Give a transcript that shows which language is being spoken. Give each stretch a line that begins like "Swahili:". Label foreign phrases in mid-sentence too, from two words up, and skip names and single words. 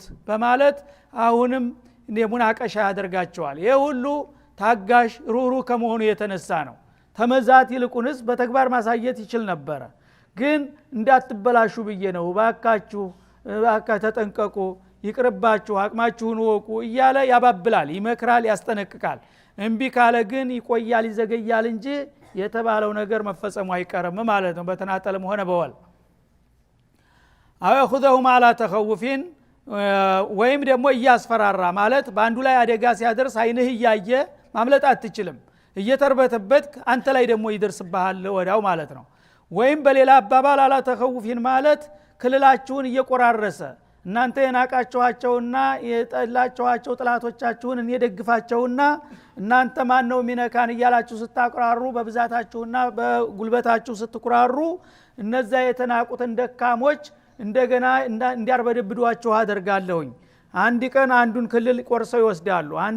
Amharic: በማለት አሁንም ሙናቀሻ ያደርጋቸዋል ይሄ ሁሉ ታጋሽ ሩሩ ከመሆኑ የተነሳ ነው ተመዛት ይልቁንስ በተግባር ማሳየት ይችል ነበር ግን እንዳትበላሹ ብዬ ነው ባካችሁ ተጠንቀቁ ይቅርባችሁ አቅማችሁን ወቁ እያለ ያባብላል ይመክራል ያስጠነቅቃል እንቢ ካለ ግን ይቆያል ይዘገያል እንጂ የተባለው ነገር መፈጸሙ አይቀርም ማለት ነው በተናጠልም ሆነ በወል
Arabic: أو يأخذهم على تخوف
Amharic: ወይም ደግሞ እያስፈራራ ማለት ባንዱ ላይ አደጋ ሲያደርስ አይንህ ያየ ማምለጥ አትችልም እየተርበተበት አንተ ላይ ደግሞ ይደርስብሃል ወዳው ማለት ነው ወይም በሌላ አባባል
Arabic: على تخوف
Amharic: ማለት ክልላችሁን እየቆራረሰ እናንተ የናቃችኋቸውና የጠላችኋቸው ጥላቶቻችሁን እየደግፋቸውና እናንተ ማን ነው ሚነካን እያላችሁ ስታቆራሩ በብዛታችሁና በጉልበታችሁ ስትቆራሩ እነዛ የተናቁትን ደካሞች እንደገና እንዲያርበደብዷችሁ አደርጋለሁኝ አንድ ቀን አንዱን ክልል ቆርሰው ይወስዳሉ አንድ